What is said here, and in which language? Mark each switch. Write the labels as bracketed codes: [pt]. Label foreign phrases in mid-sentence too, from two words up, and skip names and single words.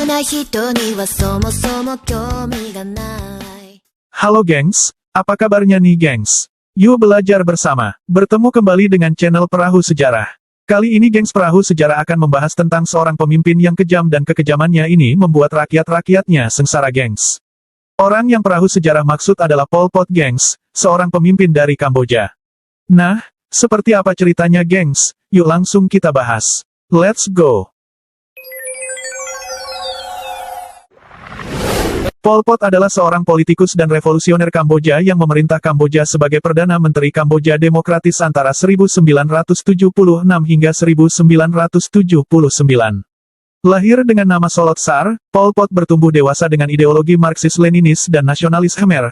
[ja] 人にはそもそも興味がない。 [id] Halo gengs, apa kabarnya nih gengs? Yuk belajar bersama, bertemu kembali dengan channel Perahu Sejarah. Kali ini gengs Perahu Sejarah akan membahas tentang seorang pemimpin yang kejam dan kekejamannya ini membuat rakyat-rakyatnya sengsara gengs. Orang yang Perahu Sejarah maksud adalah Pol Pot gengs, seorang pemimpin dari Kamboja. Nah, seperti apa ceritanya gengs? Yuk langsung kita bahas. [en] Let's go! [id] Pol Pot adalah seorang politikus dan revolusioner Kamboja yang memerintah Kamboja sebagai Perdana Menteri Kamboja Demokratis antara 1976 hingga 1979. Lahir dengan nama Solot Sar, Pol Pot bertumbuh dewasa dengan ideologi Marxis-Leninis dan nasionalis Khmer.